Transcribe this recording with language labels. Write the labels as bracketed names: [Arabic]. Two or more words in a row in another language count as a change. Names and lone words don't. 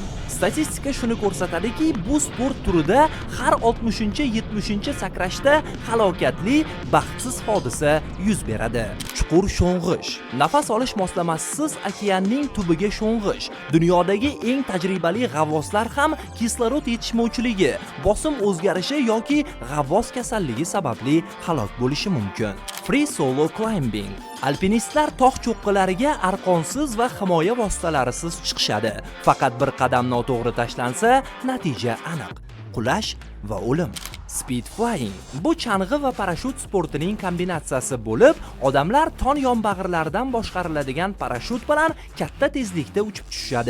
[Uzbek] Statistika shuni ko'rsatadiki, bu sport turida har 60-70 sakrashda halokatli, baxtsiz hodisa yuz beradi. Chuqur sho'ng'ish. Nafas olish moslamasisiz okeanning tubiga sho'ng'ish. Dunyodagi eng tajribali g'avvoslar ham kislorod yetishmovchiligi, bosim o'zgarishi yoki g'avvos kasalligi sababli halok bo'lishi mumkin. [English] Free solo climbing. [Uzbek] Alpinistlar tog' cho'qqilariga arqonsiz va himoya vositalarisiz chiqishadi. Faqat bir qadam noto'g'ri tashlansa, natija aniq: qulash va o'lim. [English] Speed flying. [Uzbek] Bu chang'i va parashyut sportining kombinatsiyasi bo'lib, odamlar ton yonbag'irlaridan boshqariladigan parashyut bilan katta tezlikda uchib tushishadi.